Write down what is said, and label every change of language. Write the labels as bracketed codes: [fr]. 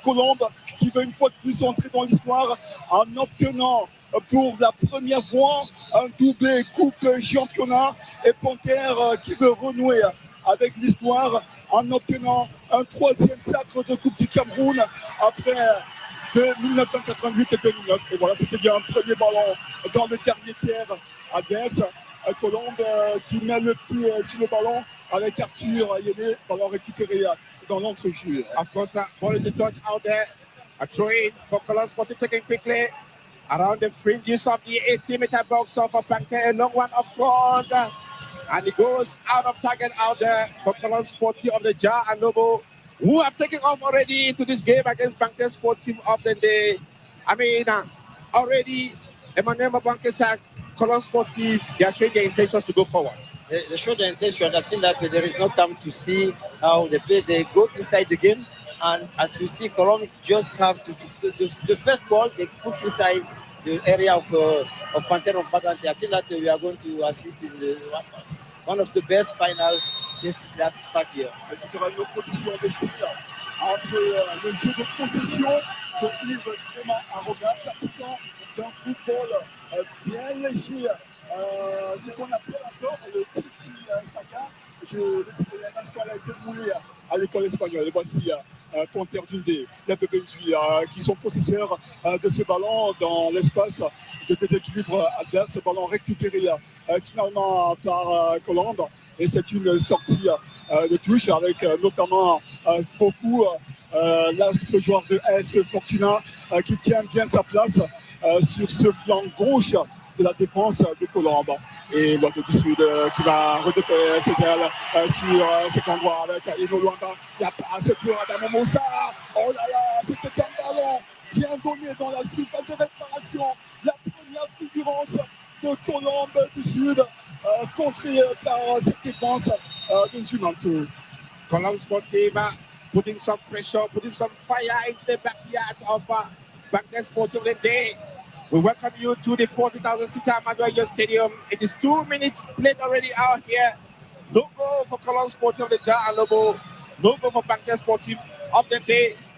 [fr] Colombe qui veut une fois de plus entrer dans l'histoire en obtenant pour la première fois un doublé coupe championnat, et Panther qui veut renouer avec l'histoire en obtenant un 3e sacre de coupe du Cameroun après de 1988 et 2009. Et voilà, c'était bien un premier ballon dans le dernier tiers adverse. Colombe qui met le pied sur le ballon avec Arthur Yéné, ballon récupéré dans l'entrejeu. [en] Of course, ball in the touch out there. A throw in for Colombe Sporting, taken quickly around the fringes of the 80-meter box of Panther, a long one up front. And it goes out of target out there for Colombe Sporting of Dja and Lobo, who have taken off already into this game against Panther Sporting of Nde. I mean, already, Emmanuel Mabankesak, Colombe Sporting, they are showing their intentions to go forward. They show their intention. I think that there is no time to see how they play. They go inside the game, and as you see, Colombe just have to the first ball they put inside the area of Panther of Nde. I think that we are going to assist in one of the best finals since the last 5 years. [fr] Ce sera une opposition investie entre le jeu de possession de Yves Clément Arroga, pratiquant d'un football bien léger. Ce qu'on appelle encore le tiki-taka. Le dirais parce qu'on a été moulé à l'école espagnole. Et voici Panther of Nde, les bébés qui sont possesseurs de ce ballon dans l'espace de déséquilibre adverse. Ce ballon récupéré finalement par Colombe. Et c'est une sortie de touche avec notamment Foku, là ce joueur de S Fortuna qui tient bien sa place sur ce flanc gauche de la défense de Colombe. Et l'autre du Sud qui va redéposer ses ailes sur cet endroit avec Eno Luanda. Il n'y a pas assez pour Adam Moussa. Oh là là, c'était un ballon bien donné dans la surface de réparation. La première fulgurance de Colombe du Sud, contrée par cette défense de Zunanto. [en] Colombe Sportive putting some pressure, putting some fire into the backyard of Panther Sportive Nde. We welcome you to the 40,000-seater Managerial Stadium. It is 2 minutes played already out here. No goal for Colombe Sportive of Dja and Lobo. No goal for Panther Sportive of Nde.